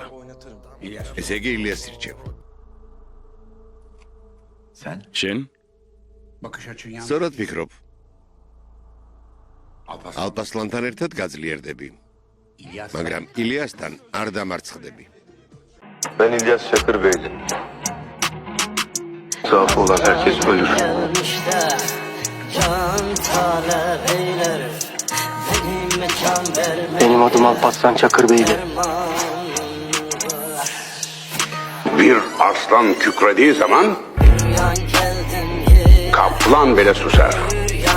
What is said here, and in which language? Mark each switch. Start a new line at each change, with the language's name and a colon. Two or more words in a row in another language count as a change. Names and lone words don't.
Georgian: ესე იგი ილიას ირჩევ. შენ? სწორად ფიქრობ. ალპასლანთან ერთად გაძლიერდები. მაგრამ ილიასთან არ დამარცხდები.
Turkish: Ben İlyas Çakırbeyli. Sağ olan herkes ölür. Benim adım Alparslan Çakırbeyli. Bir aslan kükrediği zaman kaplan bile susar.